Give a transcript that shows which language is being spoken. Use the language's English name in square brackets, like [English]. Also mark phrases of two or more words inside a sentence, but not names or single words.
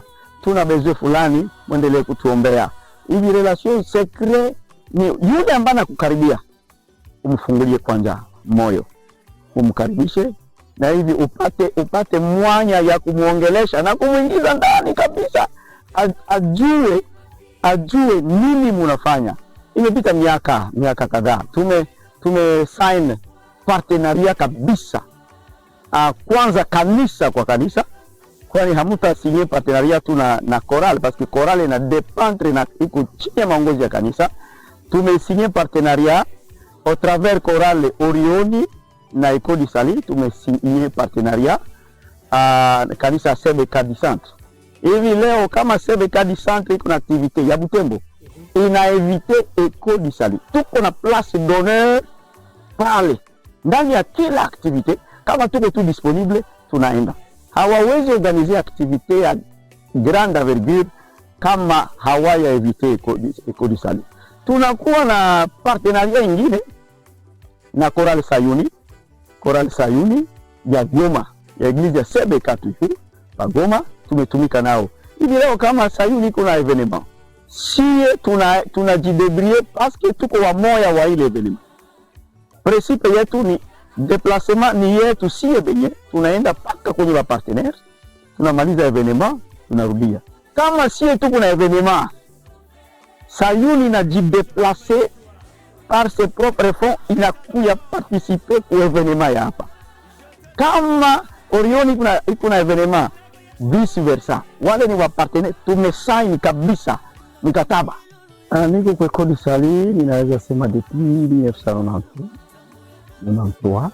[Swahili] Tuna besoin fulani, muendelee kutuombea. Hivi [French] relation secret [Swahili] ni yule ambaye anakukaribia, umfungulie kwanza moyo, umkaribishe, na hivi upate mwanya ya kumuongelesha na kumuingiza ndani kabisa, ajue nini mnafanya. Imepita miaka kadhaa tume sign partenariat kabisa. Kwanza kanisa kwa kanisa, kwani hamuta [French] signer partenariat [Swahili] tu na chorale, [French] parce que chorale [Swahili] na dépendre na iko chini ya maongozi ya kanisa. Tume [French] signer partenariat au travers chorale [Swahili] Orioni na [French] Eko du Salut. [Swahili] Tume [French] signer partenariat [Swahili] kanisa CBK du Centre. Hivi leo kama CBK du Centre iko na activité ya Butembo, ina invité Eko du Salut. Tuko na [French] place d'honneur [Swahili] pale ndani ya kila activité. Kama tuko tu disponible tunaenda. Hawawezi [French] organiser activité [Swahili] ya [French] grande envergure [Swahili] kama hawaya invité Eko du Salut. Tunakuwa na partenariat ingine na Chorale Sayuni Chorale Sayuni ya Goma, ya Eglise ya Sebeka tu pa Goma, tumetumika nao. Hivi leo kama Sayuni kuna evenement, sie tunajidebrier [French] parce que [Swahili] tuko wa moya wa ile evenement. Principe yetu ni déplacement ni yetu sie benye tunaenda paka kwenye wa partenaire, tunamaliza evenement, tunarudia. Kama sie tuko na evenement, Sayuni na jideplacer [French] par ses propres fonds, [Swahili] inakuya participer ku evenement ya hapa. Kama Orioni kuna evenement, [French] vice versa, [Swahili] wale ni wa partenaire, tumesign kabisa mikataba. Niko kwa Ecole du Salut, ninaweza sema depuis 1993.